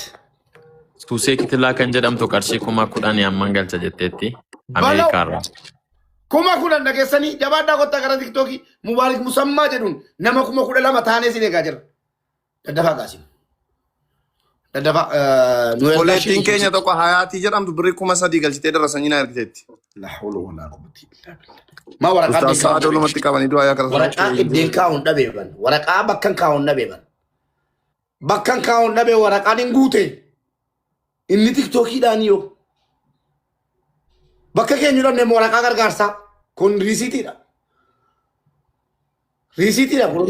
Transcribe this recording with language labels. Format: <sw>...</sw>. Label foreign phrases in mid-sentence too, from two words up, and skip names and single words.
<om>Tuusee kitilaa kan jedhamtu qarshii 10,000 amman galcha jetteetti Ameerikaarra. kuma 10 dhageessanii jabaadhaa kottaa gara TikTokii Mubaarik Musammaa jedhuun nama 12,000 taanee sin eegaa jira daddafaa gaasiin daddafaa Koleettiin keenya tokko hayaatii jedhamtu birrii 3,000 galchitee darasanii na ergiteetti.</om> <ar>لا حول ولا قوة إلا بالله</ar> <om>ma waraqaa Ustaz Sa'ad olumatti qabanii du'aa yaa karatu. waraqaa iddeen kaa'uun dhabeeban waraqaa bakkan kaa'uun dhabeeban bakkan kaa'uun dhabee waraqaan hin guute inni TikTokiidhaan yoo bakka keenya dhabne waraqaa gargaarsaa kun riisiitiidha kun</om>